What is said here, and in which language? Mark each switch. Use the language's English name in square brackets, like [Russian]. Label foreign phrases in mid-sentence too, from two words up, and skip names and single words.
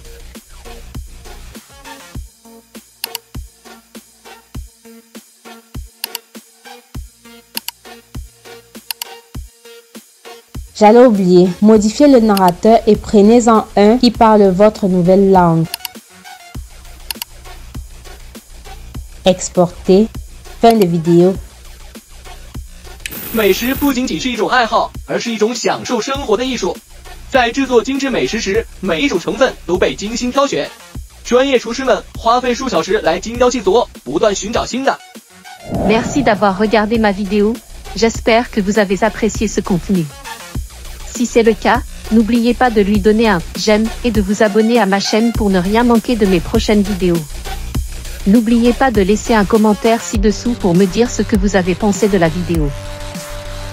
[French] J'allais oublier, modifiez le narrateur et prenez-en un qui parle votre nouvelle langue. Exporter. Fin de vidéo. [Chinese] 美食不仅仅是一种爱好，而是一种享受生活的艺术。在制作精致美食时，每一种成分都被精心挑选，专业厨师们花费数小时来精雕细琢，不断寻找新的。 [French] Merci d'avoir regardé ma vidéo, j'espère que vous avez apprécié ce contenu. Si c'est le cas, n'oubliez pas de lui donner un j'aime et de vous abonner à ma chaîne pour ne rien manquer de mes prochaines vidéos. N'oubliez pas de laisser un commentaire ci-dessous pour me dire ce que vous avez pensé de la vidéo.